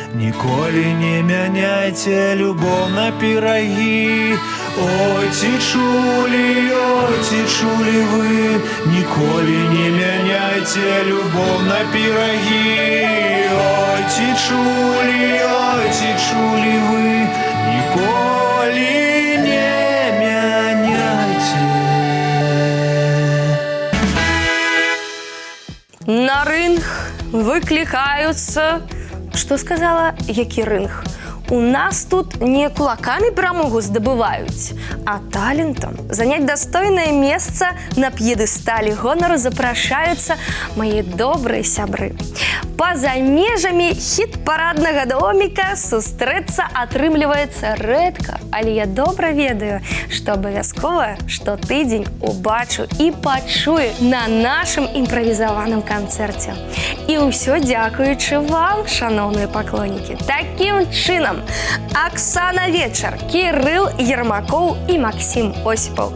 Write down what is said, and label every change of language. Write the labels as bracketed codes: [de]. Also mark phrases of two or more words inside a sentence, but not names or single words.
[be] ніколі не мяняйте любов на пироги. Ой, ці чулі ви, ніколі не мяняйте любов на пироги. Ой, ці чулі ви, ніколі не мяняйте. [uk] На ринг викликаються. Що сказала, який ринг? У нас тут не кулаками перемогу здобувають, а талентом. [ru] Занять достойное место на пьедестале [be] гонору запрашаюцца [ru] мои добрые сябры. [be] Па-за межамі хіт-параднага доміка сустрэцца атрымліваецца рэдка, але я добра ведаю, што абавязкова штотыдзень убачу і пачую на нашым імправізаваным канцэрце. І ўсё дзякуючы вам, шаноўныя паклоннікі. Такім чынам, Оксана Вечар, Кирилл Ермаков и Максим Осипов.